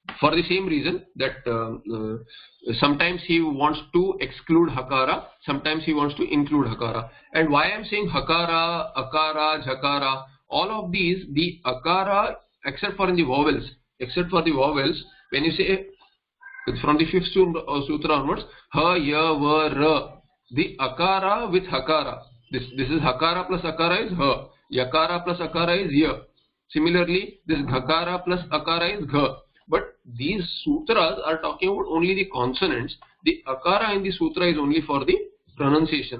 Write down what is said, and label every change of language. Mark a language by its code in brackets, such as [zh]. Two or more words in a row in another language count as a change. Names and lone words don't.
[en] For the same reason that sometimes he wants to exclude hakara, sometimes he wants to include hakara. And why I am saying hakara, akara, jhakara, all of these, the akara, except for in the vowels, when you say from the fifth sutra onwards, ha, ya, va, ra, the akara with hakara, this is hakara plus akara is ha, yakara plus akara is ya. Similarly, this ghakara plus akara is gha. But these sutras are talking about only the consonants. The akara in the sutra is only for the pronunciation.